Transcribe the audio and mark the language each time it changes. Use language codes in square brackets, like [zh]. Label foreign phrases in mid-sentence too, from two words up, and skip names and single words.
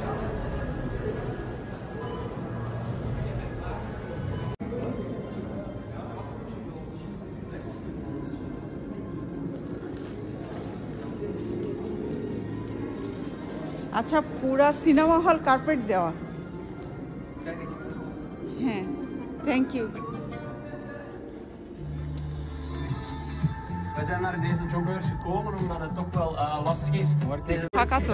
[bn] আচ্ছা, পুরা [en] cinema hall [bn] কার্পেট দেওয়া? হ্যাঁ, [en] thank you. [nl] We zijn naar deze jobbeurs gekomen omdat het toch wel lastig is. Hakato.